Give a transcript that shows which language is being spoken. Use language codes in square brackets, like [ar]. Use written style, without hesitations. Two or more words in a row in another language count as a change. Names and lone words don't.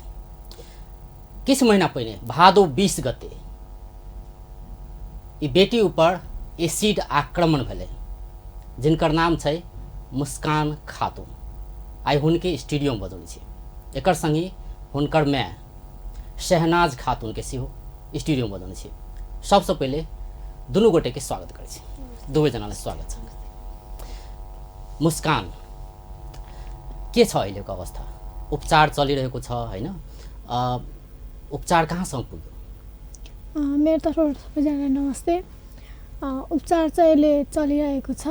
[mai] किछ महीना पहले भादो 20 गते ई बेटी ऊपर एसिड आक्रमण भेले, जिनकर नाम छै मुस्कान खातून। आई हुनके स्टूडियो में बजौने छी। एकर संगी हुनकर माय शहनाज खातून के सेहो स्टूडियो में बजौने छी। सबसे पहले दुनू गोटे के स्वागत करै छी। [ne] दुवै जनाले स्वागत छ। मुस्कान के छ अहिलेको अवस्था? उपचार चलिरहेको छ हैन? उपचार कहाँसम्म पुग्यो? मेरो तर्फबाट सबैजनालाई नमस्ते। उपचार चाहिँ अहिले चलिरहेको छ।